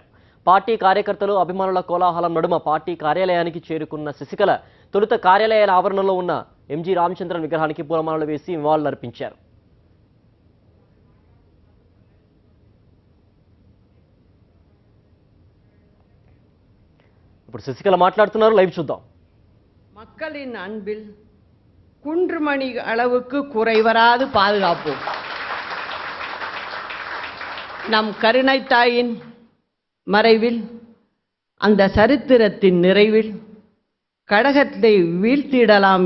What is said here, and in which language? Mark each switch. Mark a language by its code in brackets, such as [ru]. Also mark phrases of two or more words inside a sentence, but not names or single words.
[te] పార్టీ కార్యకర్తలు అభిమానుల కోలాహలం నడుమ పార్టీ కార్యాలయానికి చేరుకున్న శశికళ తొలుత కార్యాలయాల ఆవరణలో ఉన్న ఎంజీ రామచంద్రన్ విగ్రహానికి పూలమాలలు వేసి నివాళులర్పించారు. ఇప్పుడు శశికళ మాట్లాడుతున్నారు, లైవ్ చూద్దాం. [ta] மக்களின் அன்பில் குன்றுமணி அளவுக்கு குறைவராது பாதுகாப்போம். நம் கருணை தாயின் மறைவில் அந்த சரித்திரத்தின் நிறைவில் கழகத்தை வீழ்த்திடலாம்